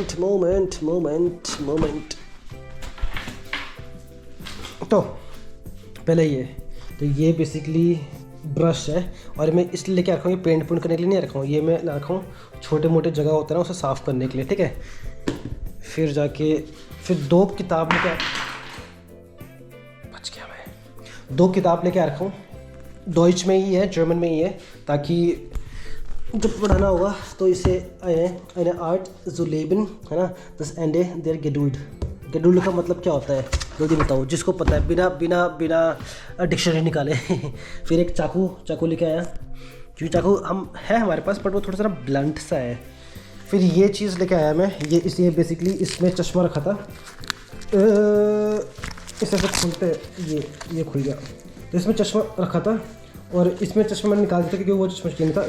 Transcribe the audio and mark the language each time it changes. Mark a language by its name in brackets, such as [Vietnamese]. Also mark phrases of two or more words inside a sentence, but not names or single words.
[Hindi] तो पहले ये, तो ये बेसिकली ब्रश है और मैं इसलिए लेके रखा हूँ, ये पेंट करने के लिए नहीं रखा हूँ, ये मैं रखा हूँ छोटे मोटे जगह होता है ना उसे साफ़ करने के लिए, ठीक है। फिर जाके फिर 2 किताब लेके बच गया मैं 2 किताब लेके आ रखा हूँ, डॉइच में ही है, जर्मन में ही है, ताकि जब पढ़ाना होगा तो इसे [German] eine Art zu leben [Hindi] है ना, [German] das Ende der Geduld। [Hindi] गेडुल्ड का मतलब क्या होता है जल्दी बताओ, जिसको पता है बिना बिना बिना डिक्शनरी निकाले। फिर एक चाकू लेके आया, क्योंकि चाकू हम है हमारे पास बट वो थोड़ा सा ब्लंट सा है। फिर ये चीज़ लेके आया मैं, ये इसलिए बेसिकली इसमें चश्मा रखा था, इसे से खुलते ये खुल गया, तो इसमें चश्मा रखा था और इसमें चश्मा मैंने निकाल दिया था क्योंकि वो चश्मा नहीं था।